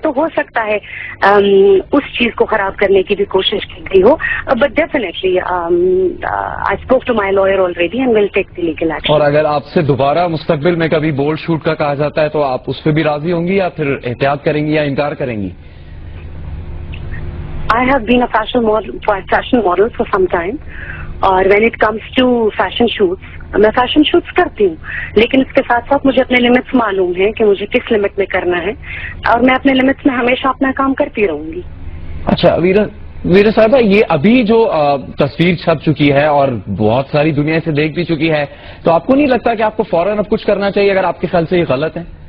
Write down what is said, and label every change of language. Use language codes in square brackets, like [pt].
[ur] تو ہو سکتا ہے اس چیز کو خراب کرنے کی بھی کوشش کی گئی ہو. [en] But definitely I spoke to my lawyer already and will take the legal action. [ur] اور اگر آپ سے دوبارہ مستقبل میں کبھی بولڈ شوٹ کا کہا جاتا ہے تو آپ اس پہ بھی راضی ہوں گی یا پھر احتیاط کریں گی یا انکار کریں گی؟ [en] I have been a fashion model for some time. [ur] اور [en] when it comes to fashion shoots, [ur] میں فیشن شوٹس کرتی ہوں لیکن اس کے ساتھ ساتھ مجھے اپنے لمٹس معلوم ہیں کہ مجھے کس لمٹ میں کرنا ہے اور میں اپنے لمٹس میں ہمیشہ اپنا کام کرتی رہوں گی. اچھا ویرا صاحبہ، یہ ابھی جو تصویر چھپ چکی ہے اور بہت ساری دنیا سے دیکھ بھی چکی ہے، تو آپ کو نہیں لگتا کہ آپ کو فوراً اب کچھ کرنا چاہیے اگر آپ کے خیال سے یہ غلط ہے؟